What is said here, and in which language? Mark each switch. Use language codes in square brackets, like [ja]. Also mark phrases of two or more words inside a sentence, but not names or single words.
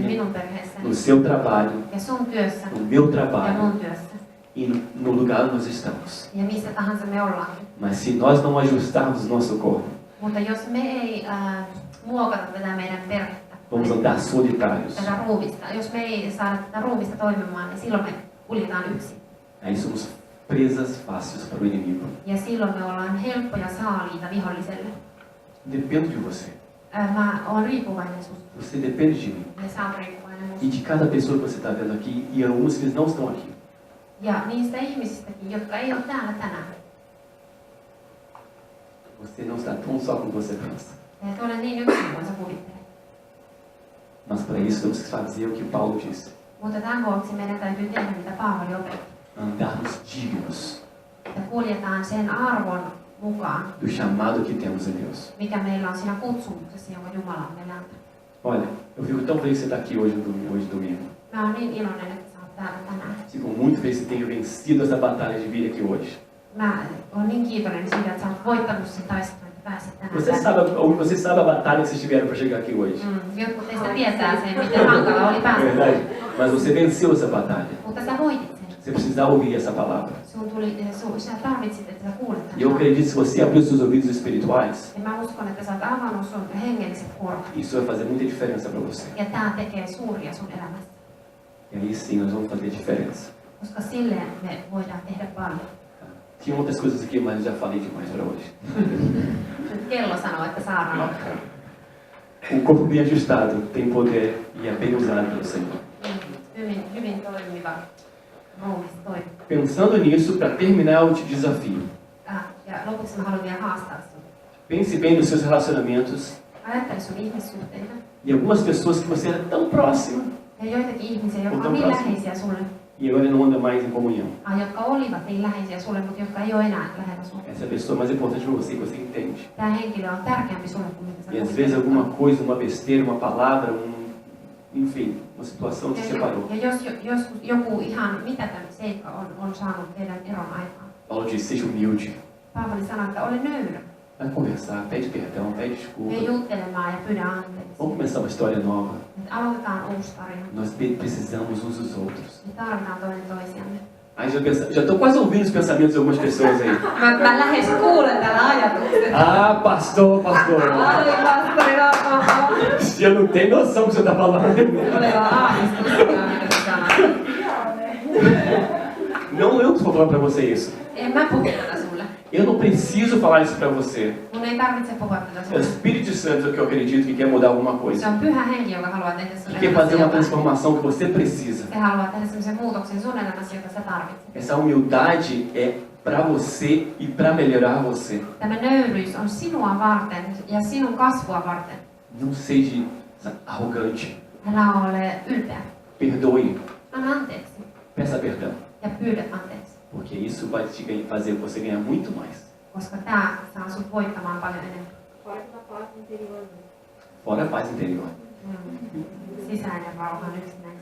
[fi] minun perheessäni [pt] no seu trabalho, [fi] ja sun työssä [pt] no meu [fi] ja [pt] trabalho [fi] mun työssä [pt] e no lugar onde nós estamos. [fi] ja missä tahansa me ollaankin. [pt] Mas se nós não ajustarmos nosso corpo, [fi] Mutta jos me ei muokata tätä meidän perhettä, [pt] vamos andar solitários. [fi] tätä ruumista, jos me ei saada tätä ruumista toimimaan, niin silloin me kuljetaan yksin. [pt] Aí somos presas fáceis para o inimigo. [fi] Ja silloin me ollaan helppoja saaliita viholliselle. [pt] Depende de você. [fi] Mä oon riippuvainen susta. [pt] Você depende de mim. [fi] Ja sä oot riippuvainen [pt] E [fi] musta. [pt] de cada pessoa que você está vendo aqui, e alguns que eles não estão aqui. [fi] Ja niistä ihmisistäkin, jotka ei ole täällä tänään. [pt] Você não está tão só como você pensa. [fi] Et ole niin yksin kuin sä kuvittelet. [pt] Mas para isso temos que fazer o que Paulo disse. [fi] Mutta tämän vuoksi meidän täytyy tehdä, mitä Paavali opetti. [pt] Andarmos dignos [fi] Että kuljetaan sen arvon mukaan, [pt] do chamado que temos em Deus. [fi] mikä meillä on siinä kutsumuksessa, jonka Jumala on meille antanut. [pt] Olha, eu fico tão feliz que você está aqui hoje domingo. [fi] Mä oon niin iloinen, että sä oot täällä tänään. [pt] Fico muito feliz que você tenha vencido essa batalha de vir aqui hoje. [fi] Mä oon niin kiitollinen siitä, että sä oot voittanut sen taistelun, että pääsit tänään [pt] Você sabe a batalha que vocês tiveram para chegar aqui hoje. [fi] Jotkut teistä tietää sen, miten hankala oli päästä. [pt] Verdade? Mas você venceu essa batalha. [fi] Mutta sä voitit sen. [pt] Você precisava ouvir essa palavra. [fi] Sä tarvitsit, että sä kuulet [pt] E eu [fi] tämän. [pt] acredito que se você abrir os seus ouvidos espirituais, [fi] Ja mä uskon, että sä oot avannut sun hengelliset korvat. [pt] isso vai fazer muita diferença para você. [fi] Ja tää tekee suuria sun elämässä. [pt] E aí sim nós vamos fazer diferença. [fi] Koska silleen me voidaan tehdä paljon. [pt] Tinha outras coisas aqui, mas eu já falei demais para hoje. [fi] Nyt kello sanoo, että saadaan loppuun. [pt] O corpo bem ajustado tem poder e é bem usado pelo Senhor. [fi] Hyvin toimiva ruumis toimii. [pt] Pensando nisso, para terminar, eu te desafio. [fi] Ja lopuksi mä haluan vielä haastaa sun. [pt] Pense bem nos seus relacionamentos [fi] Ajattele sun ihmissuhteita. [pt] e algumas pessoas que você era tão próxima [fi] Ja joitakin ihmisiä, jotka Mutta on niin on kanssa. läheisiä sulle. [pt] e agora não anda mais em comunhão. [fi] Jotka olivat niin läheisiä sulle, mutta jotka ei ole enää lähellä sulle. [pt] Essa pessoa é mais importante para você, que você entende. [fi] Tämä henkilö on tärkeämpi sulle kuin mitä sä [pt] E às [fi] kuvittelet. [pt] vezes alguma coisa, uma besteira, uma palavra, enfim, uma situação te separou. [fi] Ja jos joskus joku ihan mitätön seikka on saanut teidän eron aikaan. [pt] Paulo diz, seja humilde. [fi] Paavali sanoi, että ole nöyrä. [pt] Vai conversar, pede perdão, pede [fi] Me [pt] desculpa. [fi] juttelemaan ja pyydä anteeksi. [pt] Vamos começar uma história nova. [fi] Että aloitetaan uusi tarina. [pt] Nós precisamos uns dos outros. [fi] Me tarvitaan toinen toisiamme. [pt] Aí já estou quase ouvindo os pensamentos de algumas pessoas aí. [fi] Mä lähes kuulen täällä ajatukset. [pt] Ah, pastor. [fi] Ai, pastori Rauha. [pt] Você não tem noção do que você está falando. [fi] Ole vaan aavistustakaan, mitä sä sanot. [pt] Não eu que estou falando para você isso. [fi] En mä puhu tätä sulle. [pt] Eu não preciso falar isso para você. [fi] Mun ei tarvitse puhua tätä [pt] É o [fi] sulle. [pt] Espírito Santo que eu acredito que quer mudar alguma [fi] Se [pt] coisa. [fi] on pyhä henki, joka haluaa tehdä sun [pt] Que quer fazer uma [fi] elämässä. [pt] transformação que você precisa. [fi] Se haluaa tehdä sellaisen muutoksen sun elämässä, jota sä tarvitset. [pt] Essa humildade é para você e para melhorar você. [fi] Tämä nöyryys on sinua varten ja sinun kasvua varten. [pt] Não seja arrogante. [fi] Älä ole ylpeä. [pt] Perdoe. [fi] Anna anteeksi [pt] Peça perdão. [fi] ja pyydä anteeksi. [pt] Porque isso vai fazer você ganhar muito mais. [fi] Koska tää saa sut voittamaan paljon enemmän. [pt] Fora da paz interior. Fora a paz interior. [fi] Sisäinen rauha on yksi näistä.